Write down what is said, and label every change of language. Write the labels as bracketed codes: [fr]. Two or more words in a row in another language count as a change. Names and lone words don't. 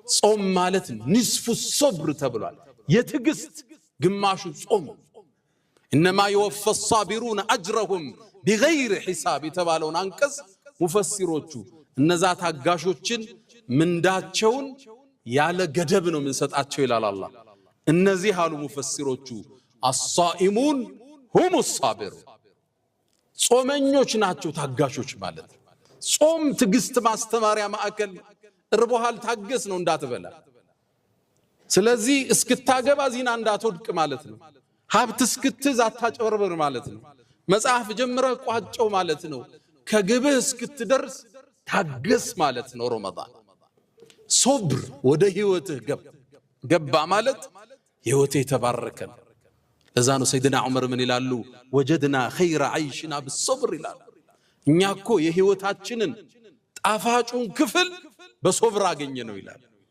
[am] ጾም ማለት [ar] نصف الصبر [am] ተብሏል የትግስት ግማሹ ጾም [ar] انما يوفى الصابرون اجرهم بغير حساب [am] የተባለውን አንቀጽ ሙፈሲሮቹ እነዛ ታጋሾችን ምንዳቸውን ያለ ገደብ ነው ምንሰጣቸው ይላል አላህ እነዚህ አሉ ሙፈሲሮቹ [ar] الصائمون هم الصابرون [am] ጾመኞች ናቸው ታጋሾች ማለት ጾም ትግስት ማስተማሪያ ማዕከል እርቦሃል ታገስ ነው እንዳትበላ ስለዚህ እስክታገባ ዚና እንዳትወድቅ ማለት ነው ሀብት እስክትዝ አታጨበርበር ማለት ነው መጽሐፍ ጀምረህ ቋጨው ማለት ነው ከግብህ እስክትደርስ ታገስ ማለት ነው ረመዳን ሶብር ወደ ህይወትህ ገባ ማለት ህይወቴ ተባረከ ለዛ ነው ሰይድና ዑመር ምን ይላሉ [ar] وجدنا خير عيشنا [am] بالصبر ይላሉ እኛኮ የህይወታችንን ጣፋጩን ክፍል በሶብር አገኘ ነው ይላል